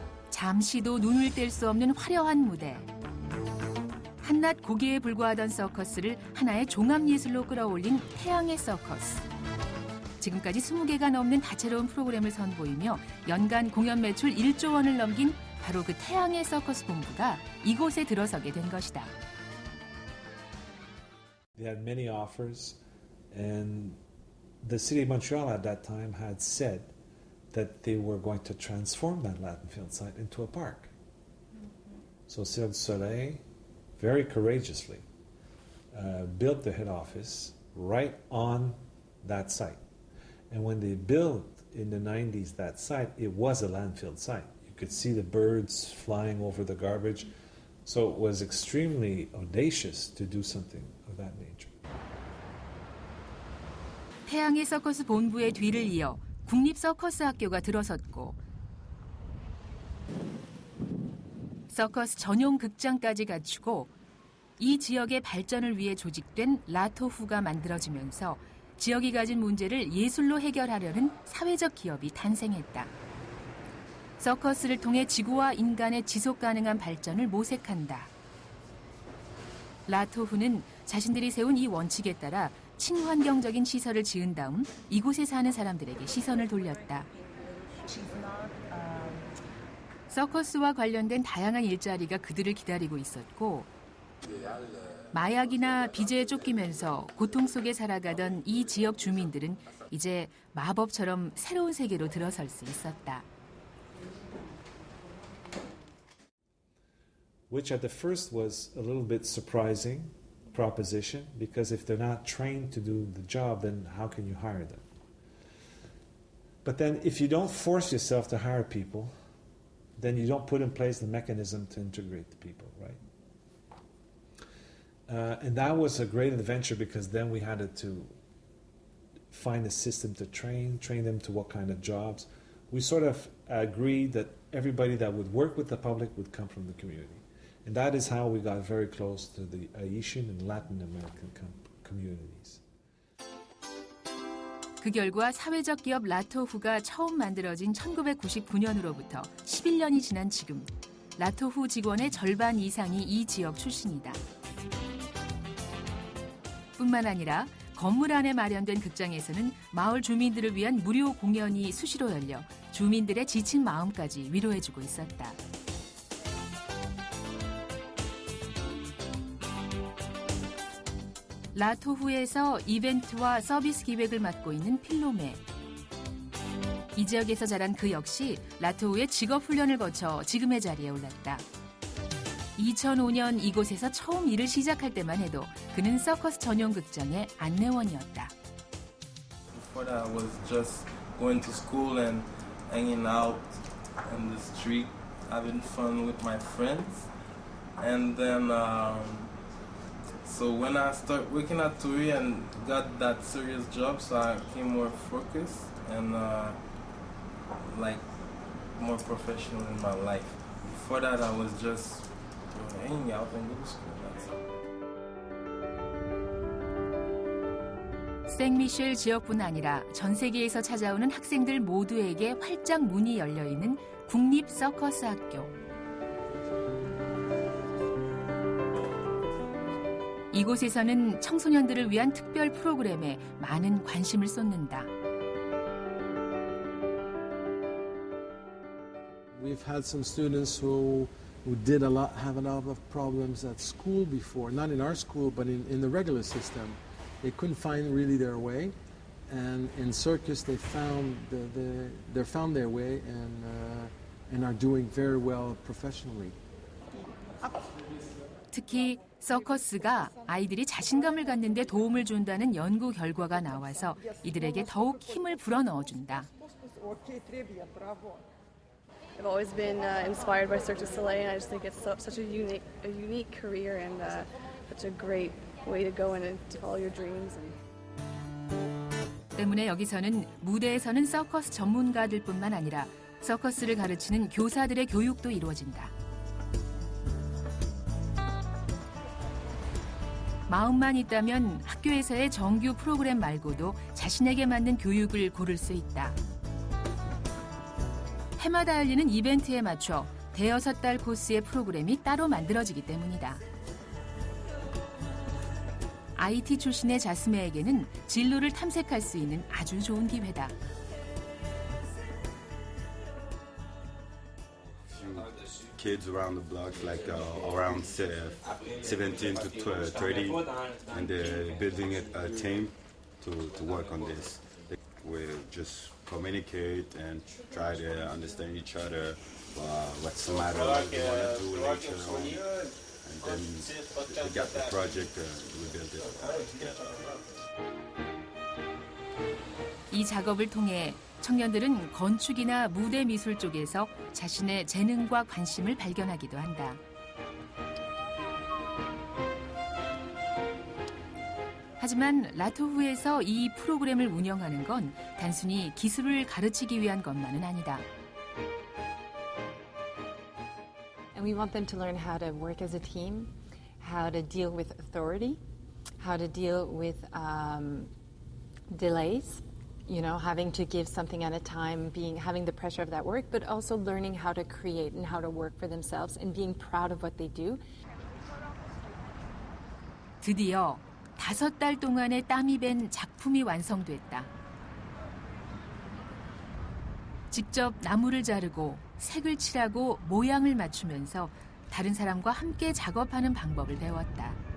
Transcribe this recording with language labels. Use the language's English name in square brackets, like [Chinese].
[Korean] 잠시도 눈을 뗄 수 없는 화려한 무대. 한낱 고개에 불과하던 서커스를 하나의 종합예술로 끌어올린 태양의 서커스. 지금까지 20개가 넘는 다채로운 프로그램을 선보이며 연간 공연 매출 1조 원을 넘긴 바로 그 태양의 서커스 본부가 이곳에 들어서게 된 것이다. [English] They had many offers, and the city of Montreal at that time had said that they were going to transform that Lattenfield site into a park. So Cirque du Soleil, very courageously, built the head office right on that site. And when they built in the 90s that site, it was a landfill site. You could see the birds flying over the garbage. So it was extremely audacious to do something of that nature. [Korean] 태양의 서커스 본부의 뒤를 이어 국립 서커스 학교가 들어섰고 서커스 전용 극장까지 갖추고 이 지역의 발전을 위해 조직된 라토후가 만들어지면서 지역이 가진 문제를 예술로 해결하려는 사회적 기업이 탄생했다. 서커스를 통해 지구와 인간의 지속 가능한 발전을 모색한다. 라토후는 자신들이 세운 이 원칙에 따라 친환경적인 시설을 지은 다음 이곳에 사는 사람들에게 시선을 돌렸다. 서커스와 관련된 다양한 일자리가 그들을 기다리고 있었고 마약이나 빚에 쫓기면서 고통 속에 살아가던 이 지역 주민들은 이제 마법처럼 새로운 세계로 들어설 수 있었다. [English] Which at the first was a little bit surprising proposition, because if they're not trained to do the job, then how can you hire them? But then if you don't force yourself to hire people, then you don't put in place the mechanism to integrate the people, right? And that was a great adventure, because then we had to find a system to train them to what kind of jobs. We sort of agreed that everybody that would work with the public would come from the community. And that is how we got very close to the Haitian and Latin American communities. [Korean] 그 결과 사회적 기업 라토후가 처음 만들어진 1999년으로부터 11년이 지난 지금 라토후 직원의 절반 이상이 이 지역 출신이다. 뿐만 아니라 건물 안에 마련된 극장에서는 마을 주민들을 위한 무료 공연이 수시로 열려 주민들의 지친 마음까지 위로해주고 있었다. 라토후에서 이벤트와 서비스 기획을 맡고 있는 필로메. 이 지역에서 자란 그 역시 라토후의 직업훈련을 거쳐 지금의 자리에 올랐다. 2005년 이곳에서 처음 일을 시작할 때만 해도 그는 서커스 전용 극장의 안내원이었다. [English] Before that, I was just going to school and hanging out in the street, having fun with my friends. And then, so when I started working at TUI and got that serious job, so I became more focused and like more professional in my life. Before that, I was just hanging out and going to school. That's all. [Korean] 생미셸 지역뿐 아니라 전 세계에서 찾아오는 학생들 모두에게 활짝 문이 열려 있는 국립 서커스 학교. 이곳에서는 청소년들을 위한 특별 프로그램에 많은 관심을 쏟는다. [English] We've had some students who have a lot of problems at school before, not in our school, but in the regular system. They couldn't find really their way, and in circus they found their way and are doing very well professionally. [Korean] 특히 서커스가 아이들이 자신감을 갖는 데 도움을 준다는 연구 결과가 나와서 이들에게 더욱 힘을 불어넣어준다. [English] I've always been inspired by Cirque du Soleil, and I just think it's such a unique career and such a great way to go and to follow your dreams. [Korean] 때문에 여기서는 무대에서는 서커스 전문가들뿐만 아니라 서커스를 가르치는 교사들의 교육도 이루어진다. 마음만 있다면 학교에서의 정규 프로그램 말고도 자신에게 맞는 교육을 고를 수 있다. 해마다 열리는 이벤트에 맞춰 대여섯 달 코스의 프로그램이 따로 만들어지기 때문이다. IT 출신의 자스메에게는 진로를 탐색할 수 있는 아주 좋은 기회다. [English] Kids around the block, like around 17 to 30, and they're building a team to work on this. We just communicate and try to understand each other, what's the matter, what we want to do later on, and then we got the project, we build it. [Korean] 이 작업을 통해 청년들은 건축이나 무대 미술 쪽에서 자신의 재능과 관심을 발견하기도 한다. 하지만 라토후에서 이 프로그램을 운영하는 건 단순히 기술을 가르치기 위한 것만은 아니다. [English] And we want them to learn how to work as a team, how to deal with authority, how to deal with delays, you know, having to give something at a time, having the pressure of that work, but also learning how to create and how to work for themselves and being proud of what they do. [Korean] 드디어 5달 동안의 땀이 밴 작품이 완성됐다. 직접 나무를 자르고 색을 칠하고 모양을 맞추면서 다른 사람과 함께 작업하는 방법을 배웠다.